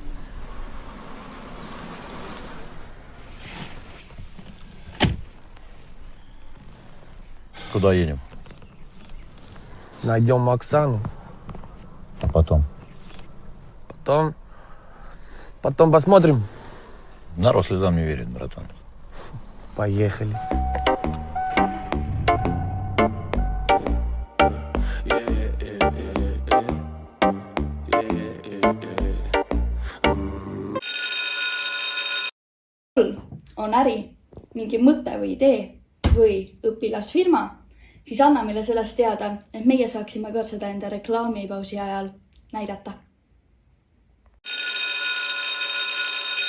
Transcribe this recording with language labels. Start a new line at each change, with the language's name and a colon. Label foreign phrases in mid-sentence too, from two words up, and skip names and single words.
Russian: Куда едем? Найдем Оксану. А потом? Потом посмотрим. Народ слезам не верит, братан. Поехали.
Estonian: On äri, mingi mõte või idee või õpilasfirma, siis anna meile sellest teada, et meie saaksime ka seda enda reklaamipausi ajal näidata.